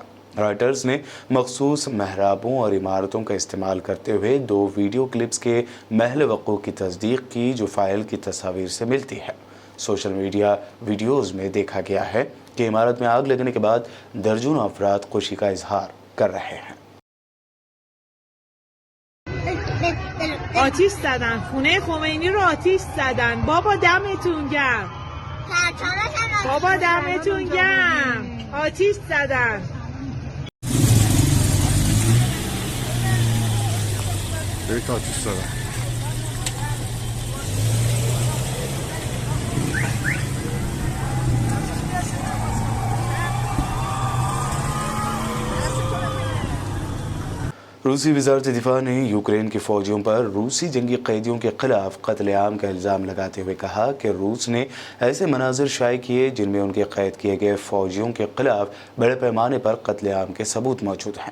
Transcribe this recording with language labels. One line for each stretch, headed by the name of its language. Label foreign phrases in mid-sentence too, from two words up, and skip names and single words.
Urdu: رائٹرز نے مخصوص محرابوں اور عمارتوں کا استعمال کرتے ہوئے 2
English: video clips
Urdu: کے محل وقوع کی تصدیق کی، جو فائل کی تصویر سے ملتی ہے.
English: social media videos
Urdu: میں دیکھا گیا ہے کہ عمارت میں آگ لگنے کے بعد درجنوں افراد خوشی کا اظہار کر رہے ہیں.
Persian: آتیش زدن خونه خمینی رو آتیش زدن. بابا دمتون گرم. بابا دمتون گرم. آتیش زدن.
Turkish: Evet ateş sana.
Urdu: روسی وزارت دفاع نے یوکرین کے فوجیوں پر روسی جنگی قیدیوں کے خلاف قتل عام کا الزام لگاتے ہوئے کہا کہ روس نے ایسے مناظر شائع کیے جن میں ان کے قید کیے گئے فوجیوں کے خلاف بڑے پیمانے پر قتل عام کے ثبوت موجود ہیں.